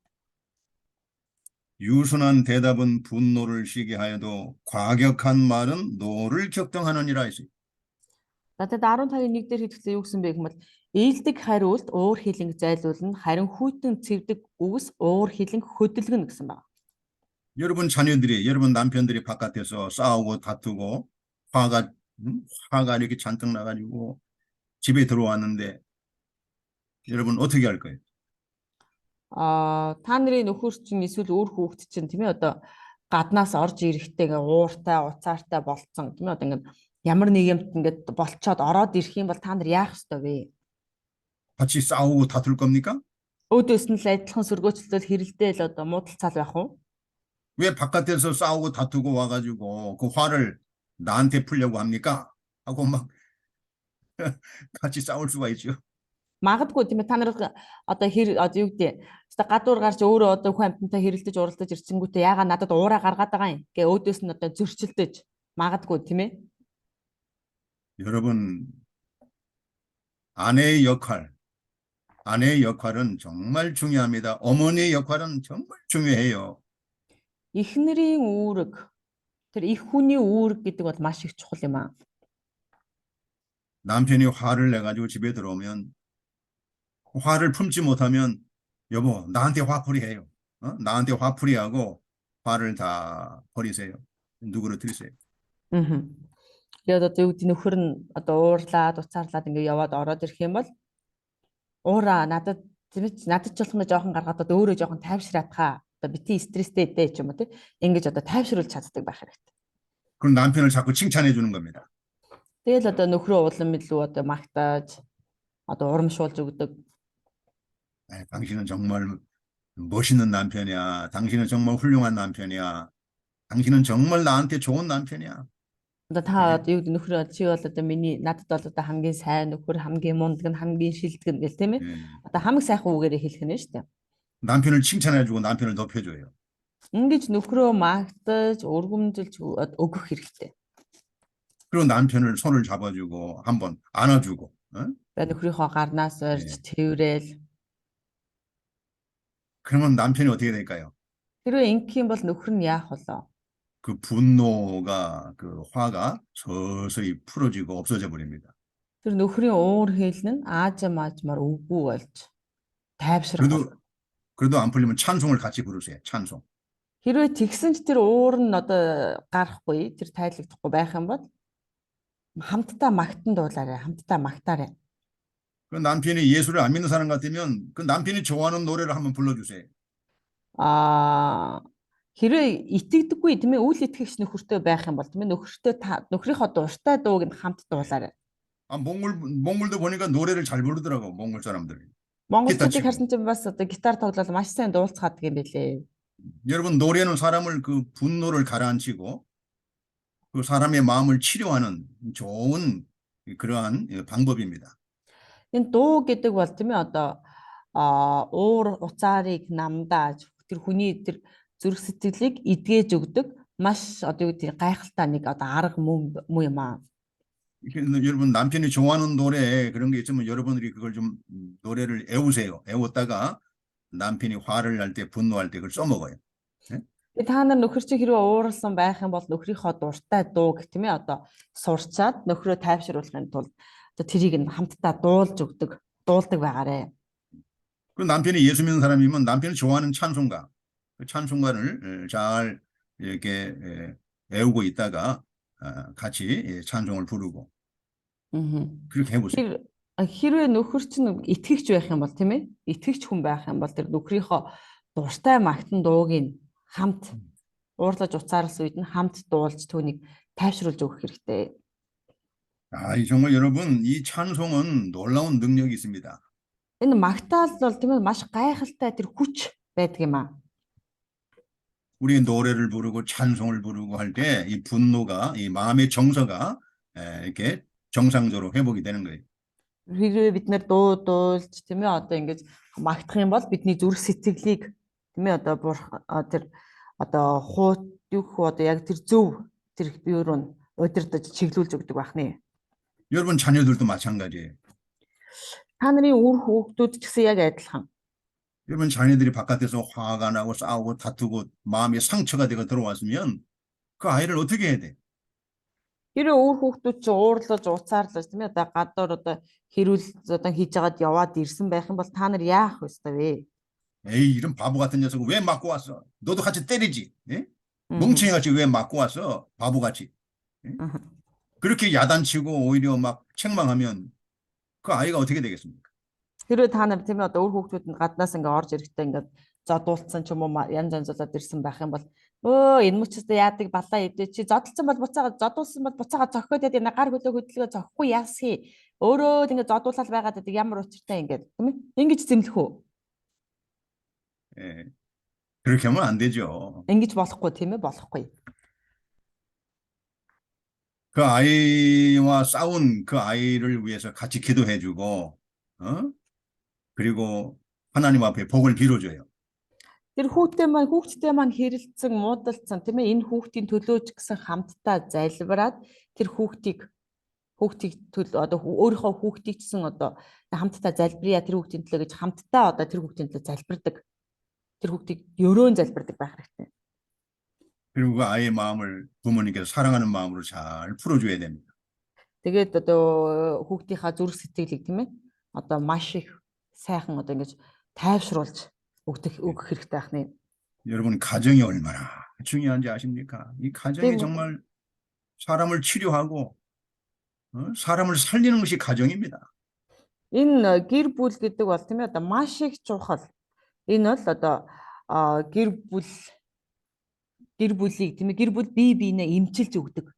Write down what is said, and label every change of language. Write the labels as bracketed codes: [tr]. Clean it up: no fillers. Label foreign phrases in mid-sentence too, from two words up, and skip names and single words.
[ko] 유순한 대답은 분노를 쉬게 하여도 과격한 말은 노를 격동하느니라 했어요. [mn] Надад 15-ийн 1 дээр хэлсэн юу гэсэн бэ гэвэл ээлдэг хариулт уур хилэнг зайлуулна харин хүйтэн цэвдэг үгс уур хилэнг хөдөлгөнө гэсэн байна. [ko] 여러분 남편들이 바깥에서 싸우고 다투고 화가 이렇게 잔뜩 나가지고 집에 들어왔는데 여러분 어떻게 할 거예요? [mn] Та нарын нөхөр чинь эсвэл өөр хүүхэд чинь тийм ээ одоо гаднаас орж ирэхдээ ингээ ууртай, уцаартай болцсон тийм ээ одоо ингээ ямар нэг юмт ингээ болцоод ороод ирэх юм бол та нар яах ёстой вэ? [ko] 같이 싸우고 다툴 겁니까? [mn] Өөдөөс нь л адилхан сөргөөчлөл хэрэлдээл одоо муудалцал байх уу? [ko] 왜 바깥에서 싸우고 다투고 와가지고 그 화를 나한테 풀려고 합니까? 하고 막 같이 싸울 수가 있죠. [mn] Магадгүй тийм ээ та нар одоо одоо юу гэдэг одоо гадуур гарч өөрөө одоо хүн амьтантай хэрэлдэж уралдаж ирсэнгүүтээ яага надад уураа гаргаад байгаа юм гэ өөдөөс нь одоо зөрчилдөж магадгүй тийм ээ. [ko] 여러분 아내의 역할은 정말 중요합니다. 어머니의 역할은 정말 중요해요. [mn] Эхнэрийн үүрэг тэр их хүний үүрэг гэдэг бол маш их чухал юм аа. [ko] 남편이 화를 내가지고 집에 들어오면 화를 품지 못하면 여보 나한테 화풀이 해요. 나한테 화풀이 하고 화를 다 버리세요. 누구로 드리세요. [mn] Тэгээд одоо юу гэдэг нөхөр нь одоо уурлаад уцаарлаад ингээ яваад ороод ирэх юм бол уура надад ч болохно жоохон гаргаад одоо өөрөө жоохон тайвшраадхаа одоо бити стресстэй дээ ч юм уу тийм ингэж одоо тайвшруулж чаддаг байх хэрэгтэй. [ko] 그럼 남편을 자꾸 칭찬해 주는 겁니다. [mn] Тэгэл одоо нөхрөө улам илүү одоо магтааж одоо урамшуулж өгдөг. [ko] 당신은 정말 멋있는 남편이야. 당신은 정말 훌륭한 남편이야. 당신은 정말 나한테 좋은 남편이야. [mn] Одоо та одоо юу гэдэг нөхрөө чи бол одоо миний надад бол одоо хамгийн сайн нөхөр, хамгийн мундаг, хамгийн шилдэг гэл тийм ээ. Одоо хамаг сайхан үгээрээ хэлэх нь шүү дээ. [ko] 남편을 칭찬해 주고 남편을 높여줘요. [mn] Ингэж нөхрөө магтаж, өргөмжилж өгөх хэрэгтэй. [ko] 그리고 남편을 손을 잡아주고 한번 안아주고. [mn] Нөхрийнхөө гарнаас орж тэрвэл [ko] 그러면 남편이 어떻게 될까요? [mn] хэрвээ ингэх юм бол нөхөр нь яах вэ? [ko] 그 분노가 그 화가 서서히 풀어지고 없어져 버립니다. [mn] Тэр нөхрийн уур хилэн нь аажмаар үгүй болж тайвшрах. [ko] 그래도 안 풀리면 찬송을 같이 부르세요. 찬송. [mn] Хэрвээ тэгсэн ч тэр уур нь одоо гарахгүй, тэр тайлагдахгүй байх юм бол хамтдаа магтан дуулаарай, хамтдаа магтаарай. [ko] 그 남편이 예수를 안 믿는 사람 같으면 그 남편이 좋아하는 노래를 한번 불러주세요. [mn] Хэрвээ итгэдэггүй тийм ээ үл итгэгч нөхөртэй байх юм бол тийм ээ нөхрийнхөө дуртай дууг нь хамт дуулаарай. [ko] 몽골도 보니까 노래를 잘 부르더라고 몽골 사람들이. [mn] Монголчуудыг харсан чинь бас одоо гитар тоглол маш сайн дуулцгаадаг юм билээ. [ko] 여러분 노래는 사람을 그 분노를 가라앉히고 그 사람의 마음을 치료하는 좋은 그러한 방법입니다. [mn] Энэ дуу гэдэг бол тийм ээ одоо уур уцаарыг намдааж тэр хүний тэр зүрх сэтгэлийг эдгэж өгдөг маш одоо юу гэдэг гайхалтай нэг одоо арга мөн юм аа. [ko] 여러분 남편이 좋아하는 노래 그런 게 있으면 여러분들이 그걸 좀 노래를 애우세요. 애웠다가 남편이 화를 날 때 분노할 때 그걸 써먹어요. [mn] Та нар нөхөр чи хэрвээ ууралсан байх юм бол нөхрийнхөө дуртай дууг тийм ээ одоо сурчаад нөхрөө тайвшруулахын тулд одоо тэрийг нь хамтдаа дуулдаг байгаарэ. [ko] 그 남편이 예수 믿는 사람이면 남편이 좋아하는 찬송가, 그 찬송가를 잘 이렇게 애우고 있다가 같이 찬송을 부르고 그렇게 해보세요. [mn] Хэрвээ нөхөр чинь итгэгч байх юм бол тийм ээ. Итгэгч хүн байх юм бол тэр нөхрийнхөө дуртай магтан дууг нь хамт уурлаж уцаарсан үед нь хамт дуулж түүнийг тайвшруулж өгөх хэрэгтэй. [ko] 이 정말 여러분, 이 찬송은 놀라운 능력이 있습니다. [mn] Энэ магтаал бол тийм ээ маш гайхалтай тэр хүч байдаг юм аа. [ko] 우리 노래를 부르고 찬송을 부르고 할 때 이 분노가, 이 마음의 정서가 이렇게 정상적으로 회복이 되는 거예요. [mn] Хэрвээ бид нэр дуулж тийм ээ одоо ингэж магтах юм бол бидний зүрх сэтгэлийг тийм ээ одоо тэр одоо хуут юу гэх вэ одоо яг тэр зөв тэр бие рүү нь удирдах чиглүүлж өгдөг байх нэ. [ko] 여러분 자녀들도 마찬가지예요. [mn] Та нарын үр хүүхдүүд ч гэсэн яг адилхан. [ko] 여러분 자녀들이 바깥에서 화가 나고 싸우고 다투고 마음이 상처가 되고 들어왔으면 그 아이를 어떻게 해야 돼? [mn] Хэрвээ үр хүүхдүүд ч уурлаж уцаарлаж тийм ээ одоо гадуур одоо хэрүүл одоо хийж агаад яваад ирсэн байх юм бол та нар яах вэ? [ko] 에이, 이런 바보 같은 녀석은 왜 맞고 왔어? 너도 같이 때리지. 예? 멍청이 같이 왜 맞고 왔어? 바보같이. 예? 그렇게 야단치고 오히려 막 책망하면 그 아이가 어떻게 되겠습니까? [mn] Хэрвээ та нар тийм ээ одоо үр хүүхдүүд нь гаднаас ингээ орж ирэхдээ ингээ зодуулсан ч юм уу янз янзлаад ирсэн байх юм бол энэ мөчөөс яадаг балаа идэ чи зодолсон бол буцаага зодуулсан бол буцаага зохиод яд гар хөлөө хөдөлгөө зохгүй яасхи өөрөө ингээ зодуулаад байгаад байдаг ямар учиртай ингээ тийм ээ ингэж зэмлэх үү [ko] 예, 그렇게 하면 안 되죠. [mn] ингэж болохгүй тийм ээ болохгүй [ko] 그 아이와 싸운 그 아이를 위해서 같이 기도해주고, 그리고 하나님 앞에 복을 빌어줘요. [mn] тэр хүүхдтэй маань хэрэлцэн муудалцсан тийм ээ энэ хүүхдийн төлөө ч гэсэн хамтдаа залбираад тэр хүүхдийг төлөө одоо өөрийнхөө хүүхдийг ч гэсэн одоо хамтдаа залбирая тэр хүүхдийн төлөө гэж хамтдаа одоо тэр хүүхдийн төлөө залбирдаг тэр хүүхдийг өрөөн залбирдаг байх хэрэгтэй. [ko] 그리고 그 아이의 마음을 부모님께서 사랑하는 마음으로 잘 풀어줘야 됩니다. [mn] Тэгээд одоо хүүхдийнхаа зүрх сэтгэлийг тийм ээ одоо маш их сайхан одоо ингэж тайвшруулж өгөх хэрэгтэй байх нэ. [ko] 여러분 가정이 얼마나 중요한지 아십니까? 이 가정이 정말 사람을 치료하고 사람을 살리는 것이 가정입니다. [mn] Энэ гэр бүл гэдэг бол тийм ээ одоо маш их чухал. Энэ бол одоо гэр бүлийг тийм ээ гэр бүл бие биенээ эмчилж өгдөг.